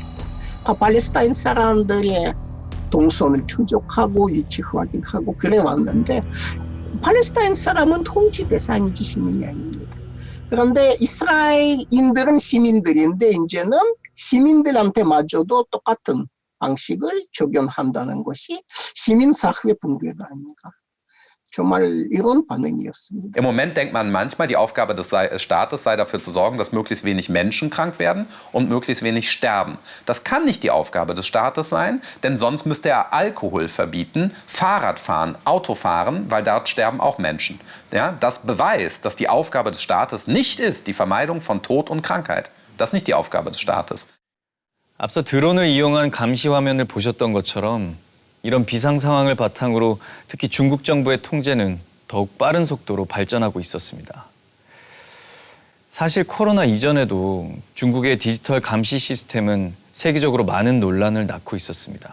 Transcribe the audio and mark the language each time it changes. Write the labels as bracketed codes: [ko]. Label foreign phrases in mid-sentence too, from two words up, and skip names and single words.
[ko] 다 팔레스타인 사람들의 동선을 추적하고 위치 확인하고 그래 왔는데 팔레스타인 사람은 통치 대상이지 시민이 아닙니다. 그런데 이스라엘인들은 시민들인데 이제는 시민들한테마저도 똑같은 방식을 적용한다는 것이 시민사회 붕괴가 아닌가 정말 이런 반응이었습니다. [de] Im Moment denkt man manchmal, die Aufgabe des Staates sei dafür zu sorgen, dass möglichst wenig Menschen krank werden und möglichst wenig sterben. Das kann nicht die Aufgabe des Staates sein, denn sonst müsste er Alkohol verbieten, Fahrradfahren, Autofahren, weil dort sterben auch Menschen. Ja, das beweist, dass die Aufgabe des Staates nicht ist die Vermeidung von Tod und Krankheit. Das ist nicht die Aufgabe des Staates. [ko] 앞서 드론을 이용한 감시 화면을 보셨던 것처럼 이런 비상 상황을 바탕으로 특히 중국 정부의 통제는 더욱 빠른 속도로 발전하고 있었습니다. 사실 코로나 이전에도 중국의 디지털 감시 시스템은 세계적으로 많은 논란을 낳고 있었습니다.